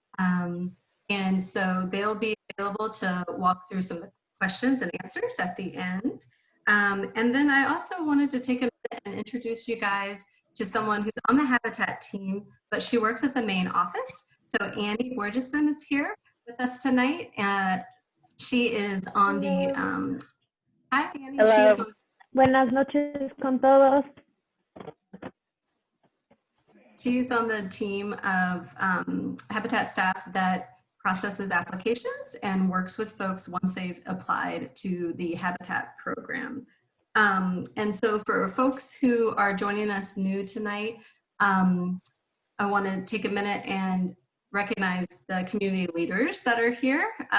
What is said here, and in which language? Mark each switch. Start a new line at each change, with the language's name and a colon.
English: And so they'll be available to walk through some questions and answers at the end. And then I also wanted to take a minute and introduce you guys to someone who's on the Habitat team, but she works at the main office. So Annie Borgeson is here with us tonight. She is on the, hi Annie. Hello.
Spanish: Buenas noches con todos.
English: She's on the team of Habitat staff that processes applications and works with folks once they've applied to the Habitat program. And so for folks who are joining us new tonight, I want to take a minute and recognize the community leaders that are here.